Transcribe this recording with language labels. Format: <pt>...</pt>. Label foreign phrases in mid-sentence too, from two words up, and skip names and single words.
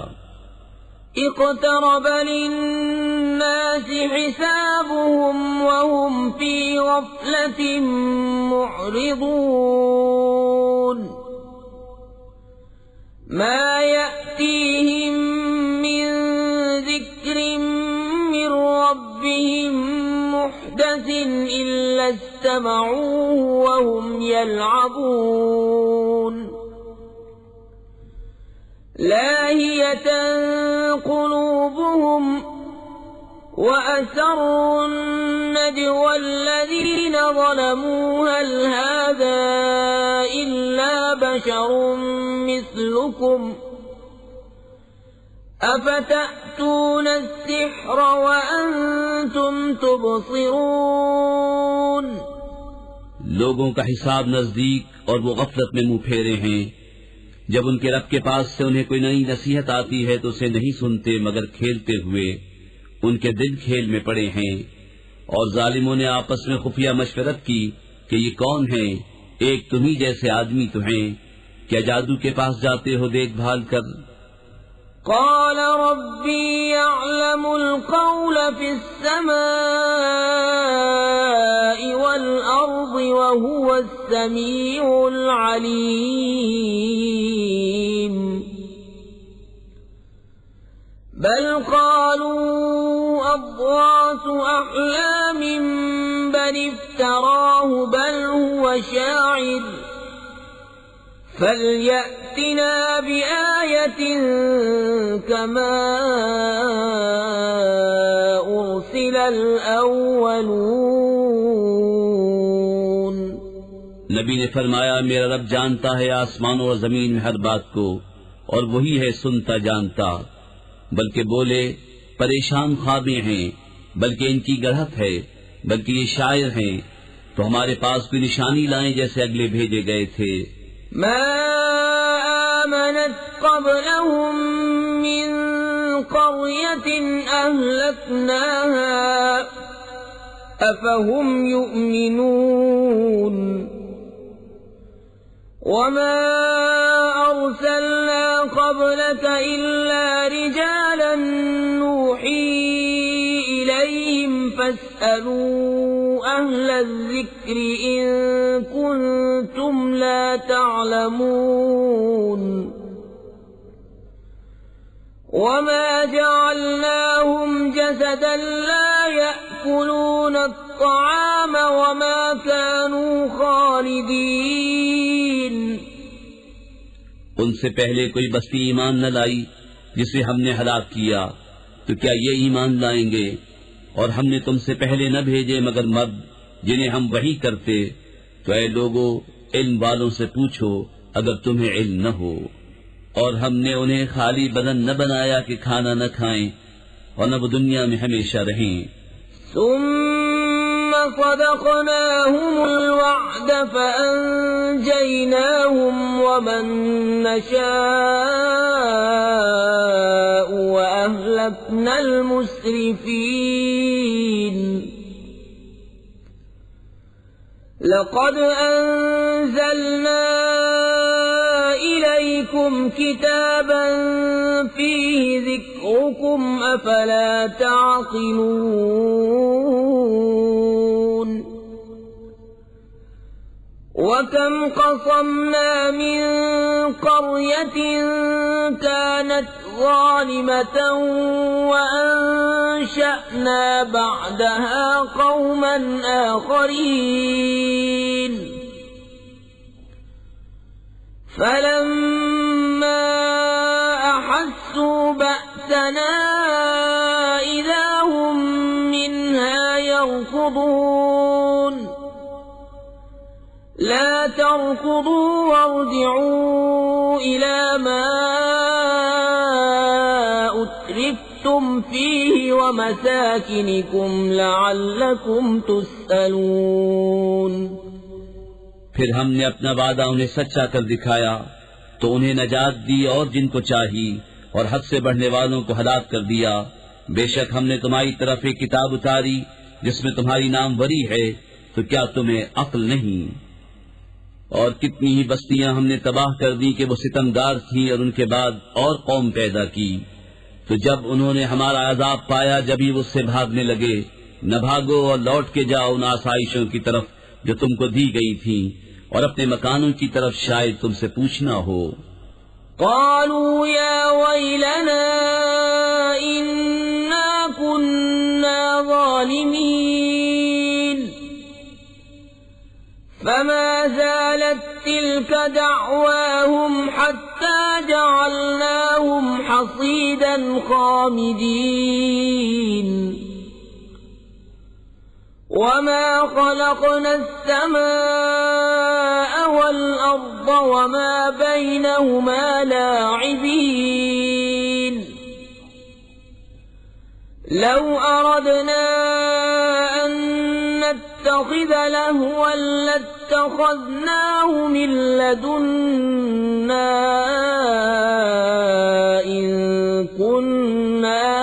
<ar>اقترب للناس حسابهم وهم في غفلة معرضون. ما يأتيهم من ذكر من ربهم محدث إلا استمعوه وهم يلعبون. لاهية قلوبهم وأسروا النجوى الذين ظلموا هل هذا إلا بشر مثلكم أفتأتون السحر وأنتم تبصرون.</ar> <ur>لوگوں کا حساب نزدیک اور وہ غفلت میں منہ پھیرے ہیں. جب ان کے رب کے پاس سے انہیں کوئی نئی نصیحت آتی ہے تو اسے نہیں سنتے مگر کھیلتے ہوئے. ان کے دل کھیل میں پڑے ہیں۔ اور ظالموں نے آپس میں خفیہ مشورت کی کہ یہ کون ہے، ایک تمہی جیسے آدمی تو ہیں، کیا جادو کے پاس جاتے ہو دیکھ بھال کر.</ur> <ar>قال ربي يعلم القول في السماء والأرض وهو السميع العليم. بل قالوا أضغاث أحلام بل افتراه بل هو شاعر فليأتنا بآية كما أرسل الأولون.</ar> <ur>نبی نے فرمایا، میرا رب جانتا ہے آسمانوں اور زمین میں ہر بات کو، اور وہی ہے سنتا جانتا. بلکہ بولے پریشان خوابیں ہیں، بلکہ ان کی گھڑت ہے، بلکہ یہ شاعر ہیں. تو ہمارے پاس کوئی نشانی لائیں جیسے اگلے بھیجے گئے تھے.</ur> <ar>ما آمنت قبلهم من قرية أهلكناها أفهم يؤمنون. وما أرسلنا قبلك إلا رجالا نوحي إليهم فاسألوا أهل الذكر إن كنتم لا تعلمون. وما جعلناهم جسدا لا يأكلون الطعام وما كانوا خالدين.</ar> <ur>ان سے پہلے کوئی بستی ایمان نہ لائی جسے ہم نے ہلاک کیا، تو کیا یہ ایمان لائیں گے? اور ہم نے تم سے پہلے نہ بھیجے مگر مرد جنہیں ہم وحی کرتے. تو اے لوگو، علم والوں سے پوچھو اگر تمہیں علم نہ ہو. اور ہم نے انہیں خالی بدن نہ بنایا کہ کھانا نہ کھائیں اور نہ وہ دنیا میں ہمیشہ رہیں.</ur> <ar>ثم صدقناهم الوعد فأنجيناهم ومن نشاء وأهلكنا المسرفين. لقد أنزلنا إليكم كتابا فيه ذكركم أفلا تعقلون. وكم قصمنا من قرية كانت ظالمة وأنشأنا بعدها قوما آخرين. فلما أحسوا بأسنا إذا هم منها يركضون. لا تركضوا وارجعوا إلى ما أترفتم فيه ومساكنكم لعلكم تسألون.</ar> <ur>پھر ہم نے اپنا وعدہ انہیں سچا کر دکھایا تو انہیں نجات دی اور جن کو چاہی، اور حد سے بڑھنے والوں کو ہلاک کر دیا. بے شک ہم نے تمہاری طرف ایک کتاب اتاری جس میں تمہاری ناموری ہے، تو کیا تمہیں عقل نہیں? اور کتنی ہی بستیاں ہم نے تباہ کر دی کہ وہ ستمگار تھیں اور ان کے بعد اور قوم پیدا کی. تو جب انہوں نے ہمارا عذاب پایا، جب ہی وہ اس سے بھاگنے لگے. نہ بھاگو اور لوٹ کے جاؤ ان آسائشوں کی طرف جو تم کو دی گئی تھی، اور اپنے مکانوں کی طرف شاید تم سے پوچھنا ہو.</ur> <ar>قالوا يا ويلنا إنا كنا ظالمين فما زالت تلك دعواهم حتى جعلناهم حصيدا خامدين وما خلقنا السماء والأرض وما بينهما لاعبين لو أردنا أن نتخذ لهوا لاتخذناه من لدنا إن كنا</ar>